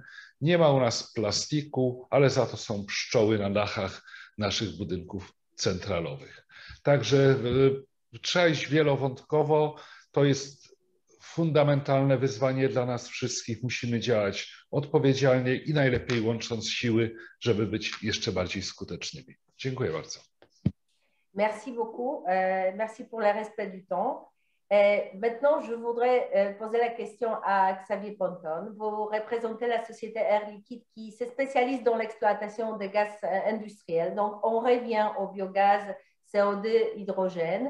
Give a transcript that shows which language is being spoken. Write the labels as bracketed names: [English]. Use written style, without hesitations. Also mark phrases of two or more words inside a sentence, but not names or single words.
[Polish] Nie ma u nas plastiku, ale za to są pszczoły na dachach naszych budynków centralowych. Także trzeba iść wielowątkowo. To jest fundamentalne wyzwanie dla nas wszystkich. Musimy działać odpowiedzialnie i najlepiej łącząc siły, żeby być jeszcze bardziej skutecznymi. Dziękuję bardzo. [French] Merci beaucoup. Merci pour le respect du temps. Maintenant, je voudrais poser la question à Xavier Ponton. Vous représentez la société Air Liquide qui se spécialise dans l'exploitation des gaz industriels. Donc, on revient au biogaz, CO2, hydrogène.